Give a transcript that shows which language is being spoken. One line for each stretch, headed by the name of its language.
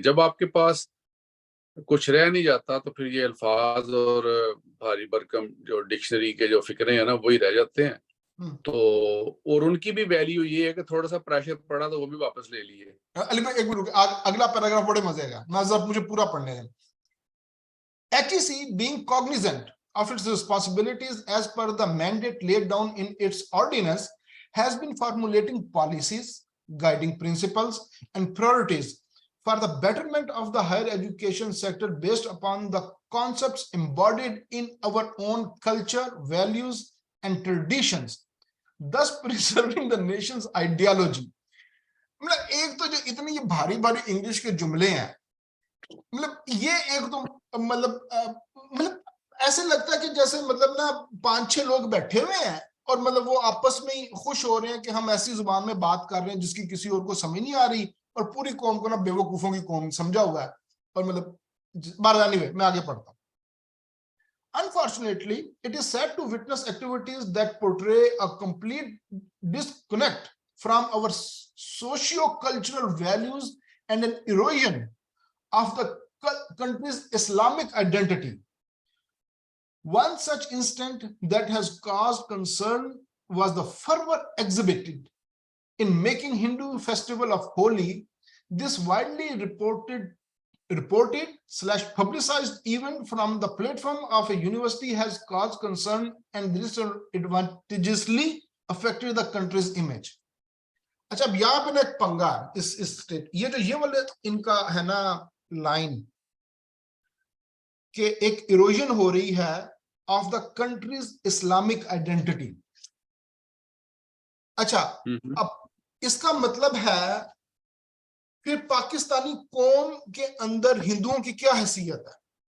Urdu: جب آپ کے پاس کچھ رہ نہیں جاتا تو پھر یہ الفاظ اور بھاری بھرکم جو ڈکشنری کے جو فکرے ہیں نا وہی رہ جاتے ہیں. تو اور ان کی بھی ویلیو یہ ہے کہ تھوڑا سا پریشر پڑا تو وہ بھی واپس لے لیے. علی بھائی ایک منٹ، اگلا پیراگراف بڑے مزے کا، میں ذرا مجھے پورا پڑھنے دیں.
English: HEC being cognizant of its responsibilities as per the mandate laid down in its ordinance has been formulating policies, guiding principles and priorities for the betterment of the higher education sector based upon the concepts embodied in our own culture, values and traditions, thus preserving the nation's ideology.
Urdu: مطلب ایک تو جو اتنی یہ بھاری بھاری English کے جملے ہیں، مطلب یہ ایک تو مطلب ایسے لگتا ہے کہ جیسے مطلب نا 5-6 لوگ بیٹھے ہوئے ہیں اور مطلب وہ آپس میں ہی خوش ہو رہے ہیں کہ ہم ایسی زبان میں بات کر رہے ہیں جس کی کسی اور کو سمجھ نہیں آ رہی، اور پوری قوم کو نا بے وقوفوں کی قوم سمجھا ہوا ہے. اور مطلب بارانی میں آگے پڑھتا ہوں.
English: Unfortunately, it is sad to witness activities that portray a complete disconnect from our socio-cultural values and an erosion of the country's Islamic identity. One such incident that has caused concern was the fervor exhibited in making Hindu festival of Holi. This widely reported/publicized event from the platform of a university has caused concern and disadvantageously affected the country's image.
Urdu: اچھا اب یہاں پہ نا ایک پنگا اس state, یہ جو یہ والے ان کا ہے نا لائن کہ ایک ایروژن ہو رہی ہے
English: Of the country's Islamic identity.
Urdu: اچھا اب اس کا مطلب ہے پھر پاکستانی قوم کے اندر ہندوؤں کی کیا حیثیت ہے؟